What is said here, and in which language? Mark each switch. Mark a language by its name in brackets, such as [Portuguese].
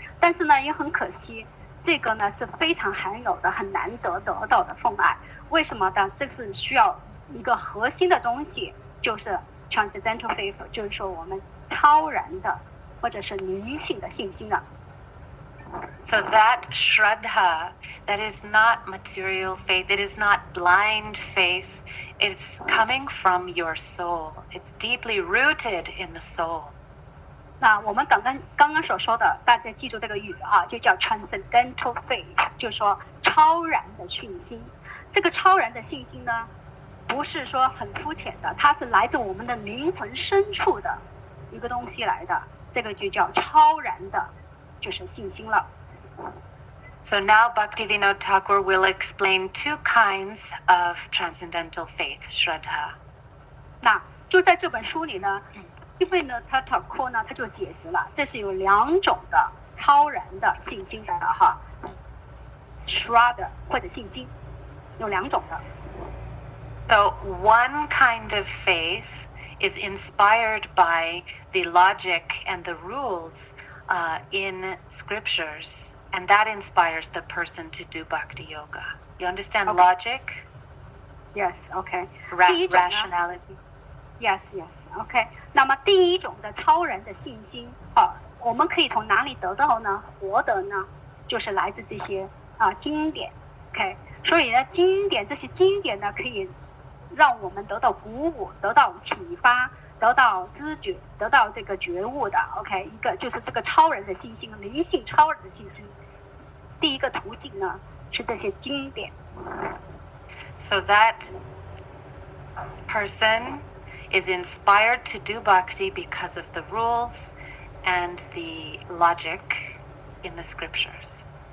[Chinese] 但是呢，也很可惜，这个呢是非常罕有的、很难得到的奉爱。为什么呢？这是需要一个核心的东西，就是 [English] transcendental faith， [Chinese] 就是说我们超然的或者是灵性的信心的。 [English] So that Shraddha, that is not material faith, it is not blind faith, it's coming from your soul. It's deeply rooted in the soul. [Chinese] 那我们刚刚所说的，大家记住这个语就叫 [English] transcendental faith， [Chinese] 就是说超然的信心。这个超然的信心呢，不是说很肤浅的，它是来自我们的灵魂深处的一个东西来的，这个就叫超然的，就是信心了。 [English] So now Bhaktivinoda Thakur will explain two kinds of transcendental faith, Shraddha. [Chinese] 那就在这本书里呢，因为呢，他就解释了，这是有两种的超然的信心的Shraddha 或者信心，有两种的。 [English] So one kind of faith is inspired by the logic and the rules in scriptures, and that inspires the person to do bhakti yoga. You understand logic? Yes, okay. Rationality. Yes, okay. [Chinese] 那么第一种的超然的信心我们可以从哪里得到呢？获得呢？就是来自这些经典 ，OK。所以呢，这些经典呢，可以让我们得到鼓舞，得到启发，得到知觉，得到这个觉悟的 ，OK。一个就是这个超人的信心，灵性超人的信心。第一个途径呢是这些经典。 [English] So that person is inspired to do bhakti because of the rules and the logic in the scriptures.